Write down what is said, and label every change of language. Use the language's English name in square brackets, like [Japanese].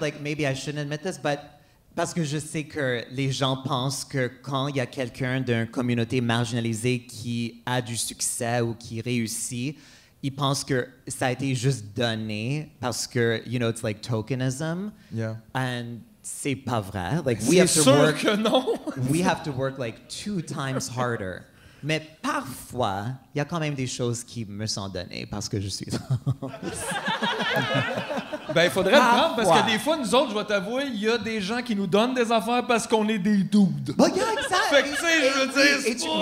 [English] like, maybe I shouldn't admit this, but [French] parce que je sais que les gens pensent que quand il y a quelqu'un d'une communauté marginalisée qui a du succès ou qui réussit, ils pensent que ça a été juste donné parce que, [English] you know, it's like tokenism. Yeah. [French] And c'est pas vrai. Like, C'est sûr que non. [English] we have to work like 2 times harder. [French] Mais parfois, il y a quand même des choses qui me sont données parce que je suis trans. Ben, il faudrait le prendre parce Parfois. que des fois, nous autres, je vais t'avouer, il y a des gens qui nous donnent des affaires parce qu'on est des dudes. [English] But yeah, exactly. [French] Fait que, tu sais, je veux dire, c'est pas-